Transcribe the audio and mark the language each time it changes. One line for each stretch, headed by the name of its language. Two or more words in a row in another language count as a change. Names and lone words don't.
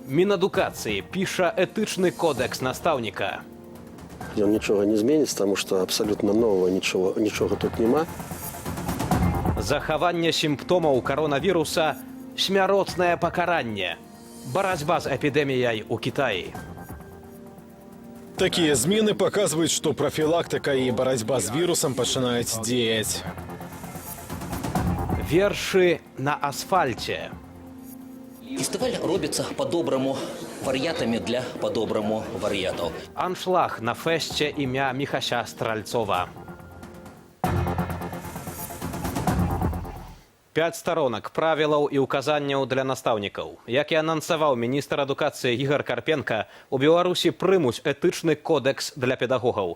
Belarusian: Мінадукацыі піша этычны кодекс настаўніка. Ён нічога не зменіць, таму што абсалютна новага нічога тут няма. Захаванне сімптомаў каронавіруса – смяротнае пакаранне. Барацьба з эпідэміяй у Кітаі.
Russian: Такие змены показывают, что профилактика и борьба с вирусом начинают действовать.
Belarusian: Вершы на асфальце. Фестиваль робится по-доброму, вар'ятами для по-доброму вар'ятаў. Аншлаг на фэсце імя Міхася Стральцова. 5 сторонок правілаў і указанняў для настаўнікаў. Як і анансаваў міністр адукацыі Ігар Карпенка, у Беларусі прымуць этычны кодекс для педагогаў.